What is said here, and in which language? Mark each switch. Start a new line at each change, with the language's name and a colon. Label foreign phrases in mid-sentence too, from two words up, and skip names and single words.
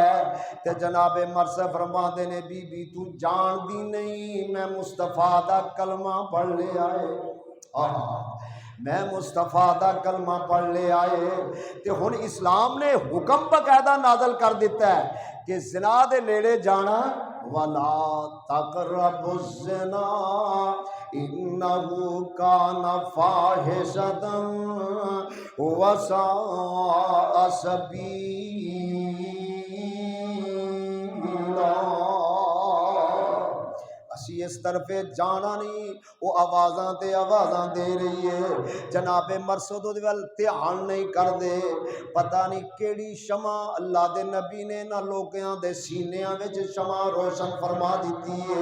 Punjabi: تے جنابے مرثد فرماتے نے بی بی تو جاندی نہیں میں مصطفیٰ دا کلمہ پڑھ لے آئے، میں مصطفیٰ دا کلمہ پڑھ لے آئے. تے ہُݨ اسلام نے حکم باقاعدہ نازل کر دتا ہے کہ زنا دے نیڑے جانا,
Arabic: ولا تقربوا الزنا إنه كان فاحشة وساء سبيلا.
Punjabi: اسی اس طرفے جانا نہیں، وہ آوازاں تے آوازاں دے رہی ہے. جنابے مرثد اوہدے ول دھیان نہیں کرتے. پتہ نہیں کیہڑی شمع اللہ دے نبی نے نا لوگوں کے سینیاں وچ شمع روشن فرما دتی ہے.